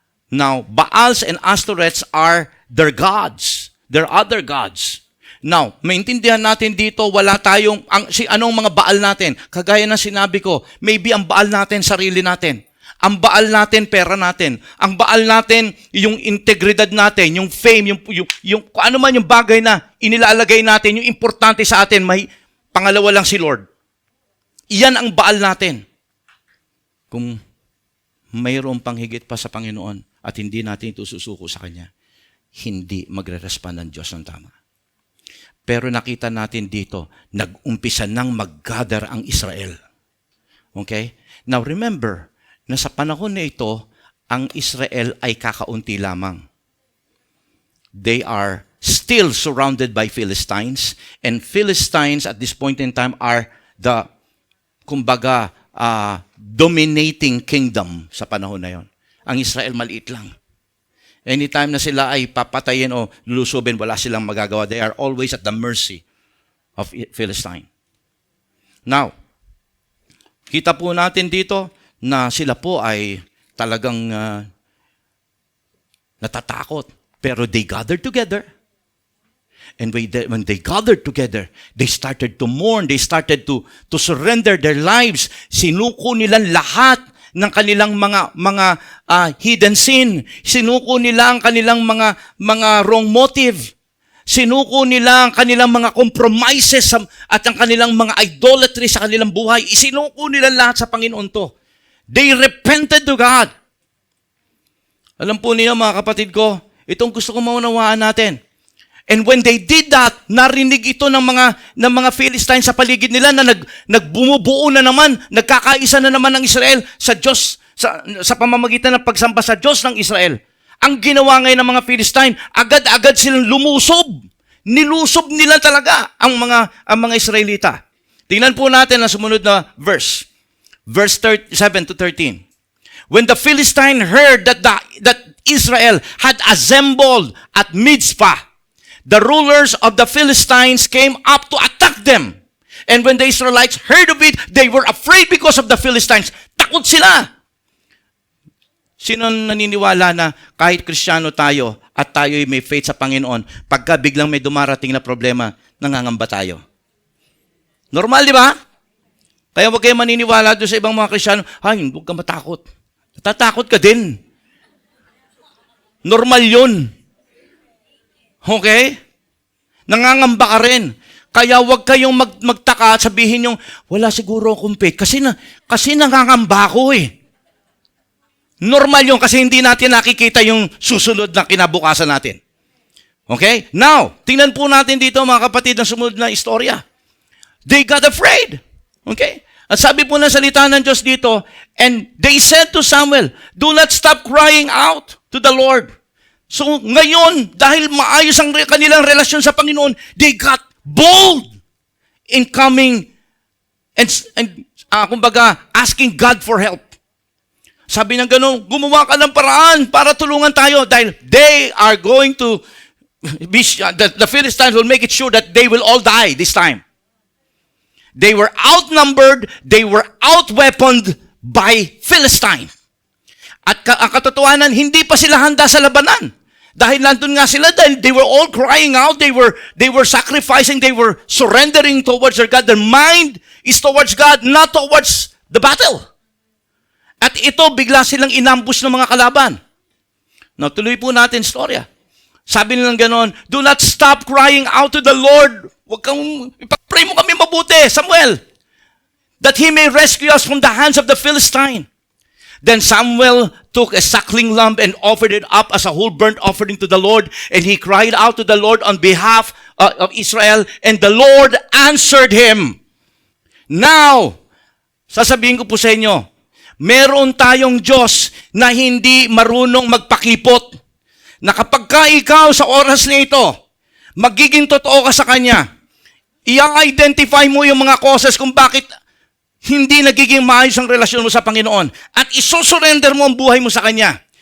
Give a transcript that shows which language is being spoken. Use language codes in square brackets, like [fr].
[en] Now, Baals and Astoreths are their gods. They're other gods. [tl] Now, maintindihan natin dito, wala tayong, anong mga Baal natin? Kagaya ng sinabi ko, maybe ang Baal natin, sarili natin. Ang Baal natin, pera natin. Ang Baal natin, yung integridad natin, yung fame, yung ano man yung bagay na inilalagay natin, yung importante sa atin, pangalawa lang si Lord. Iyan ang Baal natin. Kung mayroong panghigit pa sa Panginoon at hindi natin ito susuko sa Kanya, hindi magre-respond ang Diyos ng tama. Pero nakita natin dito, nag-umpisa nang mag-gather ang Israel. Okay? Now remember, na sa panahon na ito, ang Israel ay kakaunti lamang. [en] They are still surrounded by Philistines, and Philistines at this point in time are the, kumbaga, dominating kingdom [tl] sa panahon na yon. Ang Israel maliit lang. Anytime na sila ay papatayin o lulusubin, wala silang magagawa. [en] They are always at the mercy of Philistine. [tl] Now, kita po natin dito na sila po ay talagang natatakot. [en] Pero they gathered together. And when they gathered together, they started to mourn. They started to surrender their lives. [tl] Sinuko nilang lahat ng kanilang mga [en] hidden sin. [tl] Sinuko nila ang kanilang mga [en] wrong motive. [tl] Sinuko nila ang kanilang mga compromises at ang kanilang mga idolatry sa kanilang buhay. Isinuko nila lahat sa Panginoon to. [en] They repented to God. [tl] Alam po niyo mga kapatid ko, itong gusto kong maunawaan natin. [en] And when they did that, [tl] narinig ito ng mga Philistines sa paligid nila na nagbumubuo na naman, nagkakaisa na naman ng Israel sa Diyos, sa pamamagitan ng pagsamba sa Diyos ng Israel. Ang ginawa ngayon ng mga Philistine, agad-agad silang lumusob. Nilusob nila talaga ang mga Israelita. Tingnan po natin ang sumunod na verse. [en] Verse 7 to 13. When the Philistine heard that Israel had assembled at Mizpah, the rulers of the Philistines came up to attack them. And when the Israelites heard of it, they were afraid because of the Philistines. [tl] Takot sila. Sino naniniwala na kahit Kristiyano tayo at tayo may faith sa Panginoon, pagka biglang may dumarating na problema, nangangamba tayo? Normal, di ba? Kaya huwag kayo maniniwala doon sa ibang mga Kristiyano, ay, huwag ka matakot. Tatakot ka din. Normal yun. Okay? Nangangamba ka rin. Kaya huwag kayong magtaka at sabihin yung, wala siguro akong faith. Kasi nangangamba ako eh. Normal yun kasi hindi natin nakikita yung susunod na kinabukasan natin. Okay? Now, tingnan po natin dito mga kapatid ang sumunod na istorya. [en] They got afraid. Okay? [tl] At sabi po ng salita ng Diyos dito, [en] and they said to Samuel, do not stop crying out to the Lord. [tl] So ngayon, dahil maayos ang kanilang relasyon sa Panginoon, [en] they got bold in coming and kumbaga, asking God for help. [tl] Sabi ng gano'n, gumawa ka ng paraan para tulungan tayo dahil [en] they are going to, the Philistines will make it sure that they will all die this time. They were outnumbered, they were outweaponed by Philistine. [tl] At ang katotohanan, hindi pa sila handa sa labanan. Dahil nandun nga sila, dahil [en] they were all crying out, they were sacrificing, they were surrendering towards their God. Their mind is towards God, not towards the battle. [tl] At ito, bigla silang inambush ng mga kalaban. [en] Now, [tl] tuloy po natin storya. Sabi nilang ganon, [en] do not stop crying out to the Lord. [tl] Huwag kang, ipag-pray mo kami mabuti, [en] Samuel, that He may rescue us from the hands of the Philistine. Then Samuel took a suckling lamb and offered it up as a whole burnt offering to the Lord. And he cried out to the Lord on behalf of Israel, and the Lord answered him. [tl] Now, sasabihin ko po sa inyo, meron tayong Diyos na hindi marunong magpakipot. Na kapag ka ikaw sa oras na ito, magiging totoo ka sa Kanya, i-identify mo yung mga causes kung bakit hindi nagiging maayos ang relasyon mo sa Panginoon at isusurrender mo ang buhay mo sa Kanya.